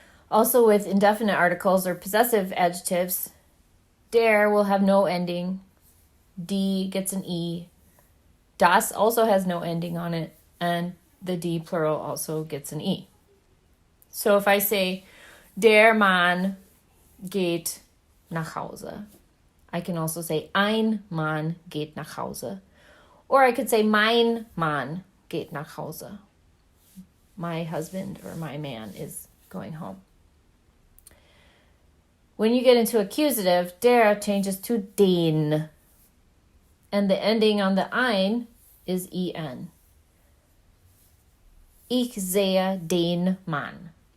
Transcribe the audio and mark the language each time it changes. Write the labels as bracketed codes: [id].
[en] Also, with indefinite articles or possessive adjectives, der will have no ending, die gets an e, das also has no ending on it, and the die plural also gets an e. So if I say, [de] der Mann geht nach Hause, [en] I can also say, [de] ein Mann geht nach Hause. [en] Or I could say, [de] mein Mann geht nach Hause. [en] My husband or my man is going home. When you get into accusative, der changes to den. And the ending on the ein is en. [de] Ich sehe den Mann.